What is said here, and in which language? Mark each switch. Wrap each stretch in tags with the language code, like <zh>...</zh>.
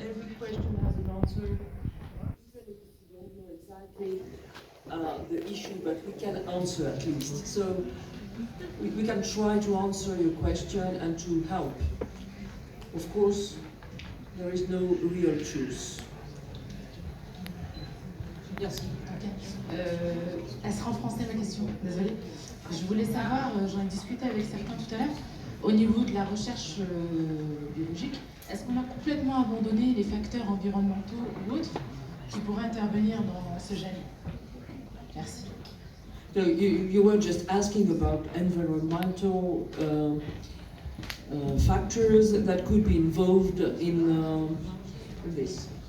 <en>Every question has an answer. Even if you don't know exactly the issue, but we can answer at least. So we can try to answer your question and to help. Of course, there is no real truth. Yes. Okay.</en> <fr>Elle sera en français ma question, désolée. Je voulais savoir, j'en ai discuté avec certains tout à l'heure, au niveau de la recherche biologique, est-ce qu'on a complètement abandonné les facteurs environnementaux ou autres qui pourraient intervenir dans ce gène? Merci.</fr> <en>So you were just asking about environmental factors that could be involved in this.</en>